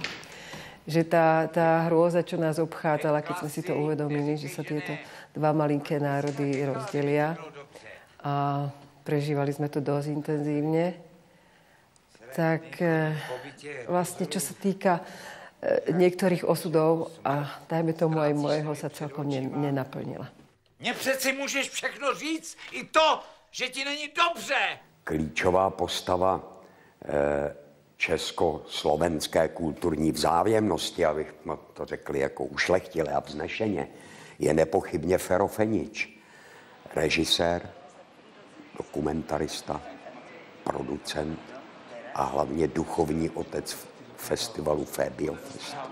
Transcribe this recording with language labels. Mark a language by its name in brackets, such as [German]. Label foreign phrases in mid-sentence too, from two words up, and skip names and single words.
[Slovak] Že tá hrôza, čo nás obchádzala, keď sme si to uvedomili, že sa tieto dva malinké národy rozdelia a prežívali sme to dosť intenzívne, tak vlastne čo sa týka niektorých osudov a dajme tomu aj mojeho, sa celkom nenaplnila. [Czech] Mně přeci můžeš všechno říct, i to, že ti není dobře. Klíčová postava československé kulturní vzájemnosti, abych to řekli jako ušlechtile a vznešeně, je nepochybně Fero Fenič, režisér, dokumentarista, producent a hlavně duchovní otec festivalu Fébiofest,